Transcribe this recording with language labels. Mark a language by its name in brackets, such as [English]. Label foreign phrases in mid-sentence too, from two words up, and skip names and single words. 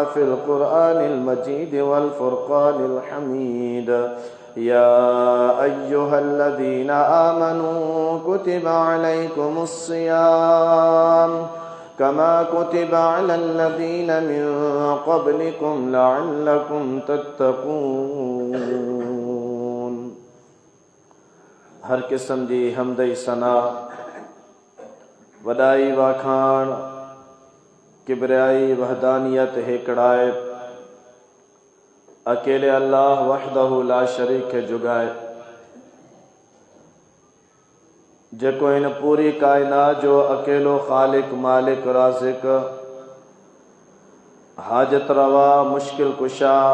[Arabic] في القرآن المجيد والفرقان الحميد يا أيها الذين آمنوا كتب عليكم الصيام كما كتب على الذين من قبلكم لعلكم تتقون [Sindhi] हर किस्म जी हमदई सना वॾाई वाखाण किबरियाई वहदानियत हिकड़ाए अकेले [Arabic] الله وحده لا شريك [Sindhi] जुगाए जेको इन पूरी कायनात जो अकेलो खालिक मालिक राज़िक हाजत रवा मुश्किल कुशा